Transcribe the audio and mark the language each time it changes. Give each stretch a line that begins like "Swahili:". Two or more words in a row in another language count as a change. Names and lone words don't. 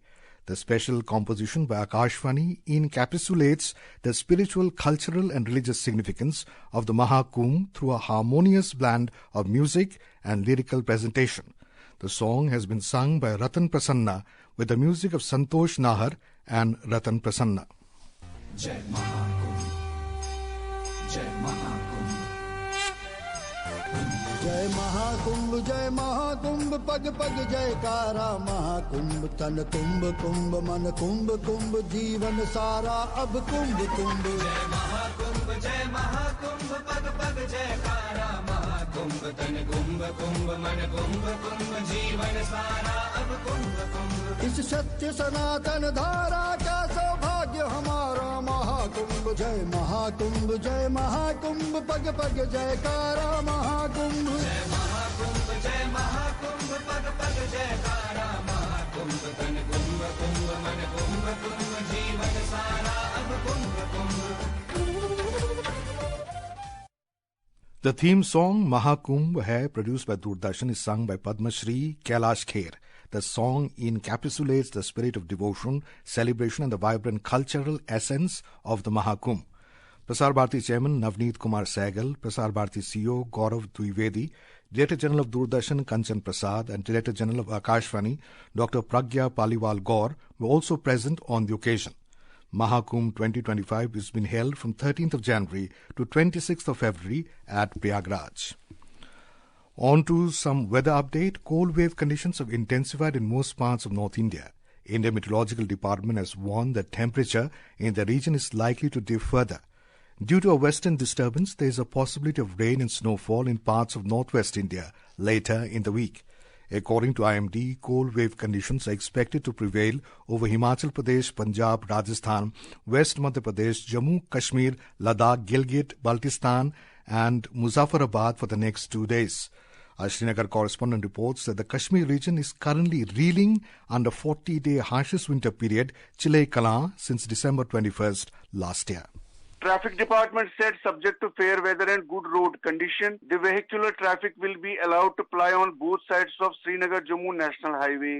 English: The special composition by Akashvani encapsulates the spiritual, cultural and religious significance of the Mahakumbh through a harmonious blend of music and lyrical presentation. The song has been sung by Ratan Prasanna with the music of Santosh Nahar and Ratan Prasanna.
Hindi: जय महाकुंभ, जय महाकुंभ. जय महाकुंभ, जय महाकुंभ, पग पग जयकारा महाकुंभ, तन कुंभ कुंभ, मन कुंभ कुंभ, जीवन सारा अब कुंभ कुंभ. जय महाकुंभ, जय महाकुंभ, पग पग जयकारा महाकुंभ, तन कुंभ कुंभ, मन कुंभ कुंभ, जीवन सारा अब कुंभ कुंभ. इस सत्य सनातन धारा का सौभाग्य हमारा महाकुंभ। जय महाकुंभ, जय महाकुंभ, पग पग जयकारा महाकुंभ। जय महाकुंभ, जय महाकुंभ, पग पग जयकारा महाकुंभ। तन कुंभ कुंभ, मन कुंभ कुंभ, जीवन सारा अब कुंभ कुंभ।
English: The theme song Mahakumbh Hai, produced by Doordarshan, is sung by Padma Shri Kailash Kher. The song encapsulates the spirit of devotion, celebration and the vibrant cultural essence of the Mahakumbh. Prasar Bharati Chairman Navneet Kumar Sehgal, Prasar Bharati CEO Gaurav Dwivedi, Director General of Doordarshan Kanchan Prasad and Director General of Akashvani Dr. Pragya Paliwal Gaur were also present on the occasion. Mahakumbh 2025 is being held from 13th of January to 26th of February at Prayagraj. On to some weather update. Cold wave conditions have intensified in most parts of North India. India Meteorological Department has warned that temperature in the region is likely to dip further. Due to a western disturbance, there is a possibility of rain and snowfall in parts of northwest India later in the week. According to IMD, cold wave conditions are expected to prevail over Himachal Pradesh, Punjab, Rajasthan, West Madhya Pradesh, Jammu, Kashmir, Ladakh, Gilgit, Baltistan and Muzaffarabad for the next 2 days. Our Srinagar correspondent reports that the Kashmir region is currently reeling under 40-day harshest winter period, Chile Kala, since December 21st last year. Traffic Department said subject to fair weather and good road condition, the vehicular traffic will be allowed to ply on both sides of Srinagar-Jammu National Highway.